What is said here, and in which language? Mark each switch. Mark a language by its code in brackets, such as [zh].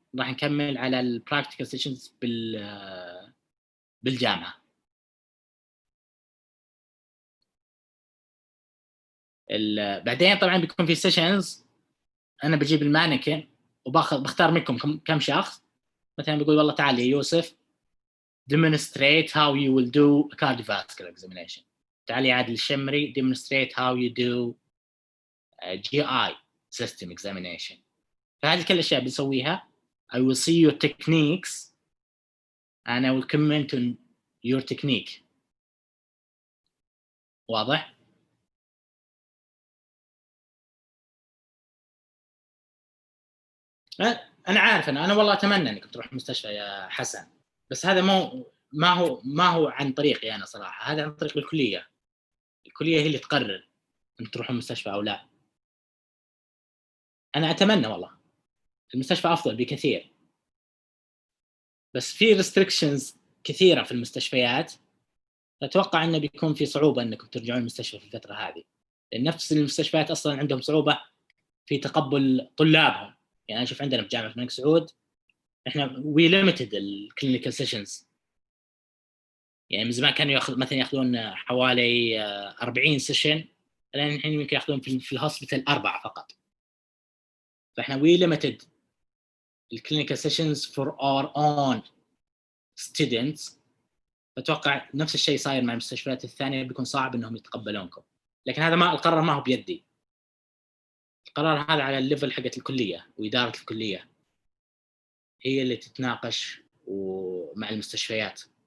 [ar] راح نكمل على البراكتيكال سيشنز بالجامعة. بعدين طبعا بيكون في سيشنز أنا بجيب المانيكن بختار منكم كم شخص. مثلا بيقول والله تعال يا [en] يوسف demonstrate how you will do a cardiovascular examination. [ar] تعال يا [en] عادل الشمري demonstrate how you do a GI system examination. [ar] فهذه كل الأشياء بنسويها. [en] I will see your techniques and I will comment on your technique. [ar] واضح؟ أنا عارف أنا والله أتمنى إنك تروح المستشفى يا حسن، بس هذا ما هو عن طريقي أنا صراحة، هذا عن طريق الكلية. الكلية هي اللي تقرر أنك تروح المستشفى أو لا. أنا أتمنى والله المستشفى أفضل بكثير، بس في restrictions كثيرة في المستشفيات. أتوقع أنه بيكون في صعوبة أنكم ترجعون المستشفى في الفترة هذه، لأن نفس المستشفيات أصلاً عندهم صعوبة في تقبل طلابهم. يعني أنا أشوف عندنا في جامعة الملك سعود إحنا [en] we limited [ar] الclinical sessions. يعني من زمان كانوا ياخذون حوالي 40 سيشن، الآن الحين يمكن ياخذون في الهوسبيتال 4 فقط. فإحنا [en] we limited [ar] الclinical sessions [en] for our own students. [ar] أتوقع نفس الشيء صاير مع المستشفيات الثانية، بيكون صعب إنهم يتقبلونكم، لكن هذا القرار ما هو بيدي. القرار هذا على الليفل حقت الكلية وإدارة الكلية، هي اللي تتناقش ومع المستشفيات.